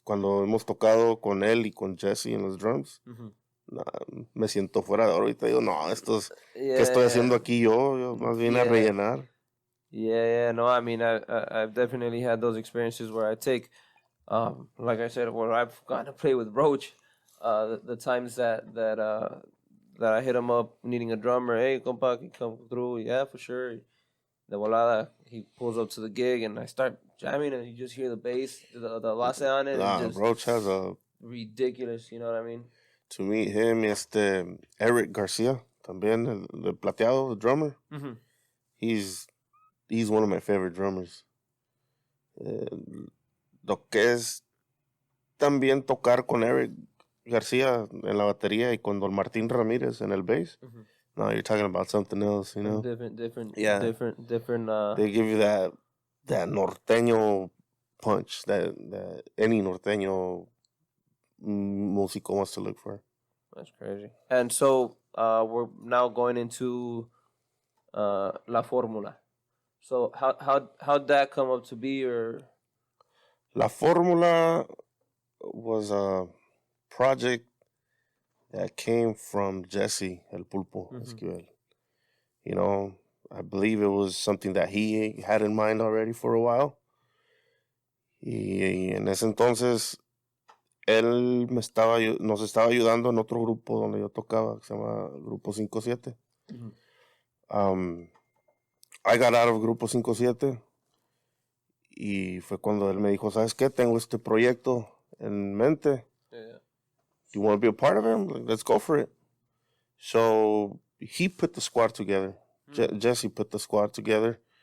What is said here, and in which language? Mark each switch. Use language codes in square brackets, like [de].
[es] Cuando hemos tocado con él y con Jesse en los drums, me siento fuera de órbita. Digo, no, ¿qué estoy haciendo aquí yo? Yo más bien a rellenar. [en] Yeah, no, I mean, I've definitely had those experiences where I take, like I said, where I've gotten to play with Roach, the times that I hit him up needing a drummer. Hey, compa, can you come through? Yeah, for sure. [es] De volada, [en] he pulls up to the gig and I start jamming and you just hear the bass, the base on it. Roach has a... ridiculous, you know what I mean? To meet him, Eric Garcia, también, el plateado, the drummer. Mm-hmm. He's one of my favorite drummers. [es] Lo que es también tocar con Eric Garcia en la batería y con Don Martín Ramírez en el bass. Mm-hmm. [en] No, you're talking about something else, you know? Different. They give you that norteño punch that any norteño músico wants to look for. That's crazy. And so we're now going into La Fórmula. So how'd that come up to be? Or La Fórmula was a project that came from Jesse, El Pulpo Esquivel. You know, I believe it was something that he had in mind already for a while. [es] Y en ese entonces, él nos estaba ayudando en otro grupo donde yo tocaba, que se llama Grupo 57. [en] I got out of [es] Grupo 57 y fue cuando él me dijo, ¿sabes qué? Tengo este proyecto en mente. [en] Yeah. You want to be a part of it? Like, let's go for it. So he put the squad together. Jesse put the squad together.